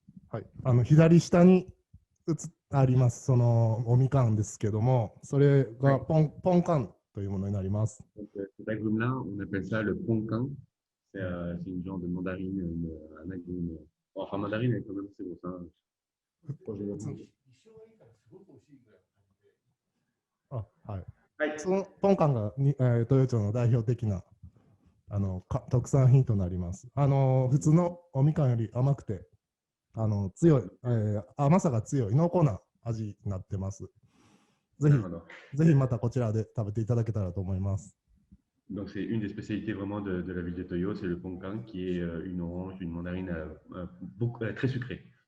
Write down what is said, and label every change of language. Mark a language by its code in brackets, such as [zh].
[ja] はい、左下にあります、そのおみかんですけども、それがポンカンというものになります。 [fr] Cet agrume-là, on appelle ça le poncan. C'est une genre de mandarine, un agrume. Enfin, mandarine, elle est quand même assez grosse. Hein. [ja] はい、そのポンカンが豊町の代表的な特産品となります。普通のおみかんより甘くて強い、甘さが強い濃厚な味になってます。ぜひまたこちらで食べていただけたらと思います。 [fr] Donc c'est une des spécialités vraiment de la ville de Toyo, c'est le poncan qui est une orange, une mandarine très sucrée.